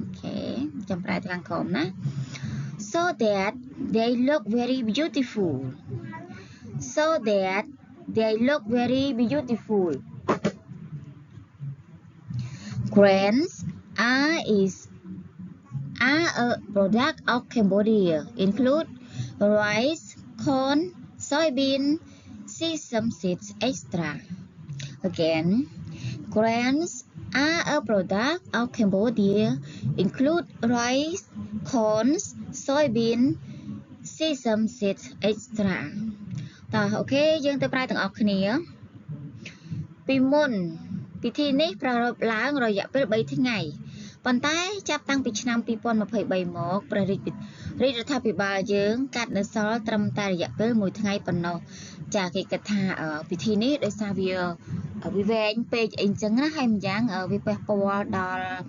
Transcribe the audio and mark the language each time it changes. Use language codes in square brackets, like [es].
[en] Okay, [km] ចាំប្រែខាងក្រោមណា [en] so that they look very beautiful. So that they look very beautiful. Grains are a product of Cambodia. Include rice, corn, soybean, sesame seeds, etc. Again, grains are a product of Cambodia. Include rice, corn, soybean, sesame seeds, etc. [km] តោះអូខេយើងទៅប្រែទាំងអស់គ្នាពីមុនពិធីនេះប្រារព្ធឡើងរយៈពេល3ថ្ងៃប៉ុន្តែចាប់តាំងពីឆ្នាំ2023មកព្រះរាជរដ្ឋាភិបាលយើងកាត់នៅសល់ត្រឹមតែរយៈពេល1ថ្ងៃប៉ុណ្ណោះចាគេគិតថាពិធីនេះដោយសារវាវែងពេកអីចឹងណាហើយម្យ៉ាងវាប៉ះពាល់ដល់